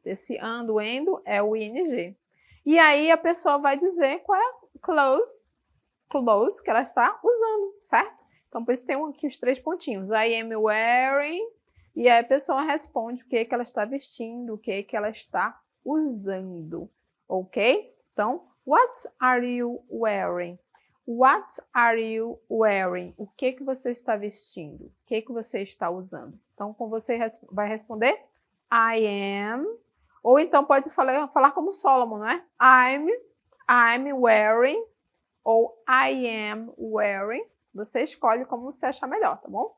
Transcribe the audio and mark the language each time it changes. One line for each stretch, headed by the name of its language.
Portuguese: Esse ando, endo é o ing. E aí a pessoa vai dizer qual é clothes que ela está usando, certo? Então, por isso tem aqui os 3 pontinhos.
English: I am wearing.
Portuguese: E aí a pessoa responde o que ela está vestindo, o que ela está usando. Ok?
English: Então, what are you wearing? What are you wearing?
Portuguese: O que você está vestindo? O que você está usando? Então, como você vai responder?
English: I am.
Portuguese: Ou então pode falar como Solomon, né?
English: I'm wearing.
Portuguese: Ou
English: I am wearing.
Portuguese: Você escolhe como você achar melhor, tá bom?